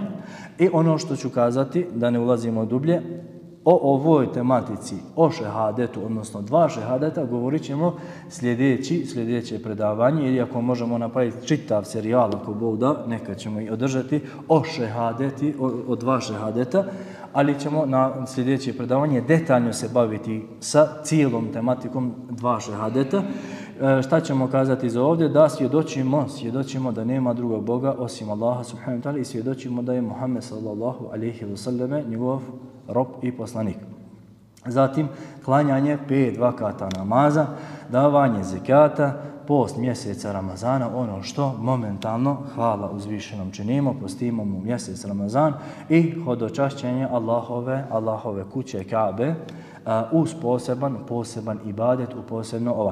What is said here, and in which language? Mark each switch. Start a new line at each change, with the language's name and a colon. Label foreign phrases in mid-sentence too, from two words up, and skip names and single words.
Bosnian: I ono što ću kazati, da ne ulazimo dublje, o ovoj tematici, o šehadetu, odnosno 2 šehadeta, govorit ćemo sljedeće predavanje, ili ako možemo napraviti čitav serijal, ako Bog da, neka ćemo i održati o šehadeti, o 2 šehadeta, ali ćemo na sljedeće predavanje detaljno se baviti sa cijelom tematikom 2 šehadeta. Šta ćemo kazati za ovdje? Da svjedočimo da nema drugog Boga osim Allaha
Arabic: سبحانه وتعالى
Bosnian: i svjedočimo da je Muhammed
Arabic: صلى الله عليه وسلم
Bosnian: njegov rob i poslanik. Zatim, klanjanje 5 vakata namaza, davanje zekata, post mjeseca Ramazana, ono što momentalno, hvala uzvišenom, činimo, postimo mu mjesec Ramazan i hodočašćenje Allahove kuće Kabe uz poseban ibadet, u posebno ovaj.